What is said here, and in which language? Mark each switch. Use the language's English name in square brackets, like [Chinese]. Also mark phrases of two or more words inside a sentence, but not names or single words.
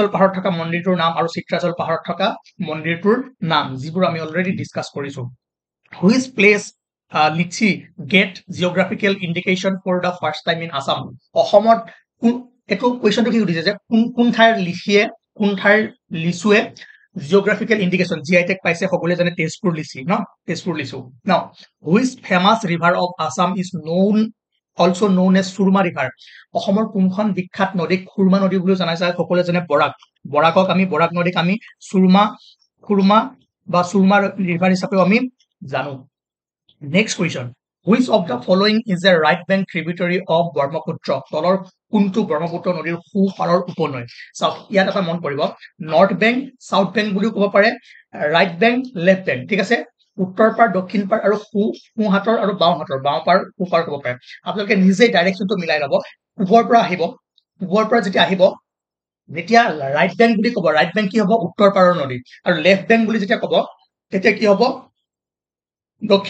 [Assamese] পাহাৰত থকা মন্দিৰটোৰ নাম আৰু চিত্ৰাচল পাহাৰত থকা মন্দিৰটোৰ নাম যিবোৰ আমি [English] already discuss [Assamese] কৰিছো [English] which place litchi get geographical indication for the first time in Assam [Assamese] অসমত এইটো কুৱেশ্যনটো কি সুধিছে যে কোন ঠাইৰ লিচিয়ে কোন ঠাইৰ লিচুৱে [English] geographical indication GI tag [Assamese] পাইছে সকলোৱে জানে তেজপুৰ লিচি ন তেজপুৰ লিচু [English] now which famous river of Assam is known also known as Surma river [Assamese] অসমৰ কোনখন বিখ্যাত নদীক সুৰমা নদী বুলি জনা যায় সকলোৱে জানে বৰাকক আমি বৰাক নদীক আমি সুৰমা বা সুৰমা ৰিভাৰ হিচাপেও আমি জানো [English] next question which of the following is a right bank tributary of Brahmaputra [Assamese] তলৰ কোনটো ব্ৰহ্মপুত্ৰ নদীৰ সোঁপাৰৰ উপনৈ চাওক ইয়াত এটা মন কৰিব [English] north bank south bank [Assamese] বুলিও ক'ব পাৰে [English] right bank left bank [Assamese] ঠিক আছে উত্তৰ পাৰ দক্ষিণ পাৰ আৰু সোঁহাতৰ আৰু বাওঁ পাৰ সোঁপাৰ ক'ব পাৰে আপোনালোকে নিজে ডাইৰেকশ্যনটো মিলাই ল'ব ওপৰৰ পৰা যেতিয়া আহিব যেতিয়া [English] right bank [Assamese] বুলি ক'ব [English] right bank [Assamese] কি হ'ব উত্তৰ পাৰৰ নদী আৰু [English] left bank [Assamese] বুলি যেতিয়া ক'ব তেতিয়া কি হ'ব দক্ষিণ